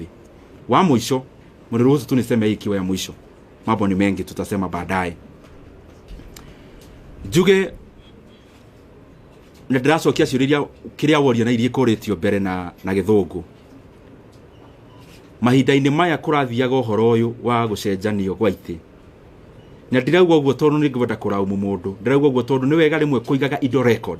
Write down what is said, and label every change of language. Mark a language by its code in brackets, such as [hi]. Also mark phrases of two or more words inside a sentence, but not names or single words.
[ki] Wa mũico [sw] mniruhusu tu niseme hii ikiwa ya mwisho, mambo ni mengi tutasema baadaye. [ki] Njuge na ndĩracokia ciũria kĩrĩa woria na irie kũrĩtio mbere na gĩthũngũ. Mahinda-inĩ maya kũrathiaga ũhoro ũyũ wa gũcenjanio gwa itĩ. Na ndirauga ũguo tondũ nĩ ngwenda kũraumu mũndũ, ndirauga ũguo tondũ nĩ wega rĩmwe kũigaga indo record.